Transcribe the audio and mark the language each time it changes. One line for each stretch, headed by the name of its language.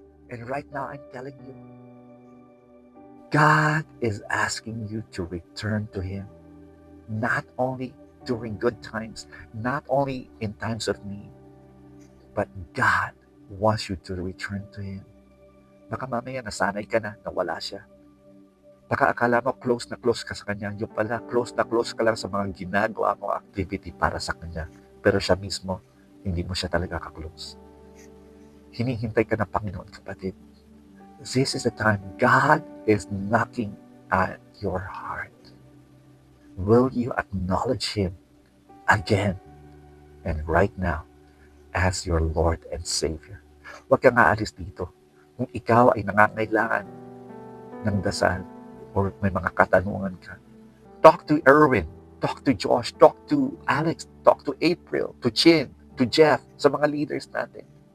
English: And right now, I'm telling you, God is asking you to return to Him, not only during good times, not only in times of need, but God wants you to return to Him.
Filipino: Baka mamaya nasanay ka na wala siya. Baka akala mo close na close ka sa Kanya. Yung pala, close na close ka lang sa mga ginagawa mo activity para sa Kanya. Pero siya mismo, hindi mo siya talaga ka-close. Hinihintay ka ng Panginoon, kapatid.
English: This is the time God is knocking at your heart. Will you acknowledge Him again and right now as your Lord and Savior?
Filipino: Huwag kang aalis dito. Kung ikaw ay nangangailangan ng dasal or may mga katanungan ka,
English: talk to Erwin, talk to Josh, talk to Alex, talk to April, to Chin, to Jeff,
Filipino: sa mga leaders natin.